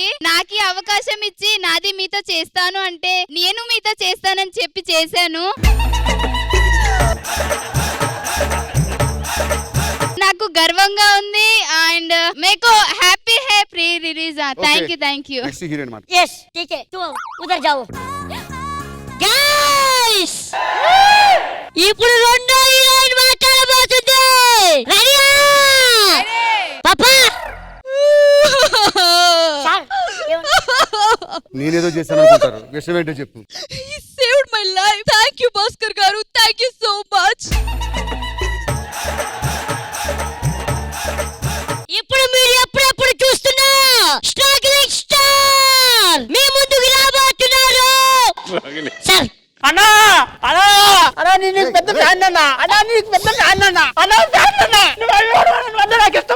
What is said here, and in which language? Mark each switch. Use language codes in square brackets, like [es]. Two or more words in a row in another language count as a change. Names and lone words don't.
[te] నాకు ఈ అవకాశం ఇచ్చి నాది మీతో చేస్తాను అంటే నేను మీతో చేస్తానని చెప్పి చేశాను. నాకు గర్వంగా ఉంది అండ్ [hi] मेको हैप्पी है [en] pre release. [te] థ్యాంక్ యూ. నెక్స్ట్ హీరోయిన్ మాట. [hi] यस ठीक है, तुम उधर जाओ. गाइस, [te] ఇప్పుడు రెండో హీరోయిన్ మాట్లాడబోతుంది. రెడీయా? పాపా సార్, నేనేదో చేశాను అనుకుంటారు. విషయం ఏంటో చెప్పు. [en] He saved my life. Thank you, Bhaskar garu. Thank you so much. [te] ఇప్పుడు మీరు ఎప్పుడెప్పుడు చూస్తున్నా స్ట్రగ్లింగ్ స్టార్ మీ ముందుకు రాబోతున్నారు. సార్ అన్నా అన్నా అన్నా నీకు పెద్ద ఫ్యాన్ అన్నా. అన్నా నీకు పెద్ద ఫ్యాన్ అన్నా. అన్నా ఫ్యాన్ అన్నా. నువ్వు నాకు ఇష్టం.